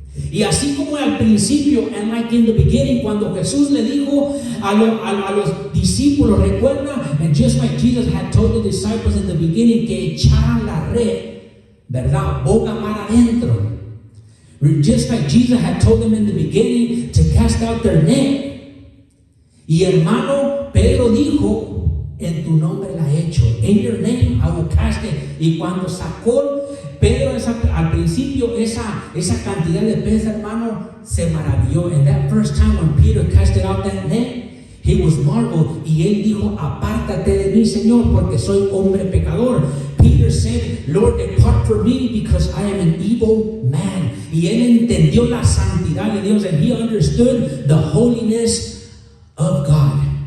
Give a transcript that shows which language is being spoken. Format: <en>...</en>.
<es>Y así como al principio,</es> <en>and like in the beginning,</en> <es>cuando Jesús le dijo a los discípulos, recuerda,</es> <en>and just like Jesus had told the disciples in the beginning,</en> <es>que echaran la red, ¿verdad? Boca mar adentro.</es> <en>Just like Jesus had told them in the beginning to cast out their net.</en> <es>Y hermano, Pedro dijo, en tu nombre la he hecho.</es> <en>In your name I will cast it.</en> <es>Y cuando sacó Pedro al principio esa cantidad de peces, hermano, se maravilló.</es> <en>And that first time when Peter casted out that net, he was marveled.</en> <es>Y él dijo, apártate de mí, Señor, porque soy hombre pecador.</es> <en>Peter said, Lord, depart from me because I am an evil man.</en> <es>Y él entendió la santidad de Dios,</es> <en>and he understood the holiness of God.</en>